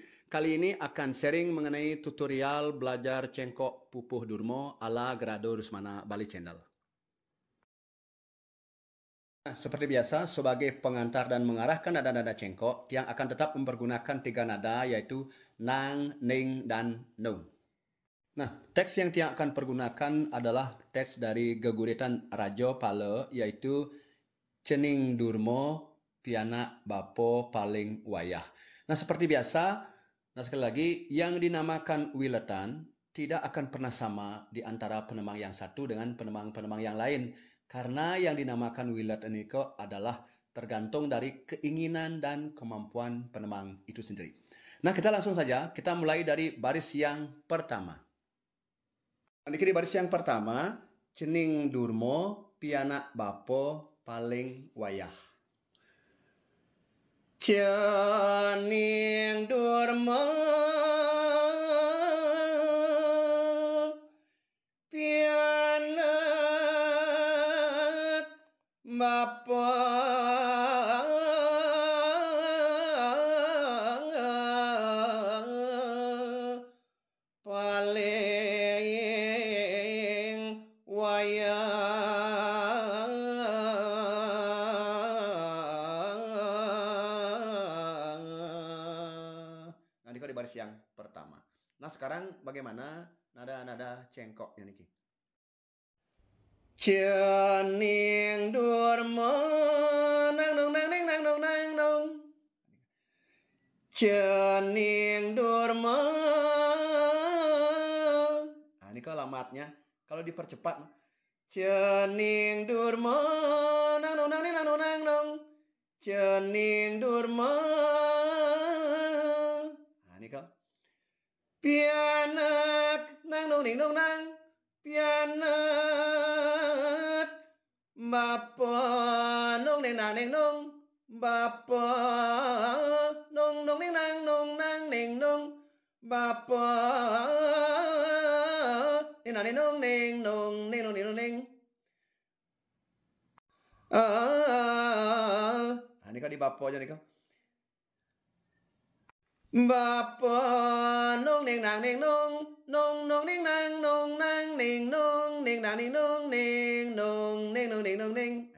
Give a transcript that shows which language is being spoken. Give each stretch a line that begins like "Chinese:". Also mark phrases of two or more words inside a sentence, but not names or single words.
Indonesian: Kali ini akan sharing mengenai tutorial belajar cengkok pupuh durmo ala Gerado Rusmana Bali channel. Nah, seperti biasa, sebagai pengantar dan mengarahkan nada-nada cengkok, yang akan tetap mempergunakan 3 nada yaitu nang, ning, dan nung. Nah, teks yang Tiang akan pergunakan adalah teks dari geguritan Rajo Pale, yaitu Cening Durmo Piana Bapo Paling Wayah. Nah, seperti biasa, nah sekali lagi, yang dinamakan wiletan tidak akan pernah sama di antara penemang yang satu dengan penemang-penemang yang lain. Karena yang dinamakan wiletan ini adalah tergantung dari keinginan dan kemampuan penemang itu sendiri. Nah, kita langsung saja, kita mulai dari baris yang pertama. Di baris yang pertama,
Balinese: Cening Durmo Piana Bapo Paling Wayah. Cening Durmo Piana Bapo Paling Wayah.
Indonesian: Nah, ini di baris yang pertama. Nah, sekarang bagaimana nada-nada cengkoknya niki?
Balinese: Cening durmo nang nong nang neng nang nong nang nong. Cening durmo.
Indonesian: Nah, ini alamatnya. Kalau dipercepat,
Balinese: Cening durmo nang nong nang neng nang nong nang nong. Cening durmo.
Indonesian: Nah, ini kau. Pianak nang nong ning nong nang.
Balinese: Pianak Bapa nong neng nang neng nong. Bapa nong nong neng nang nong nang neng nong. Bapa neng nang neng nong neng nong neng nong neng nong neng.
Indonesian: Ini kau di bapa aja nih kau. Bapa nong neng nang neng nong nong nong neng nang nong nang neng nong neng nang neng nong neng nong neng nong neng nong neng.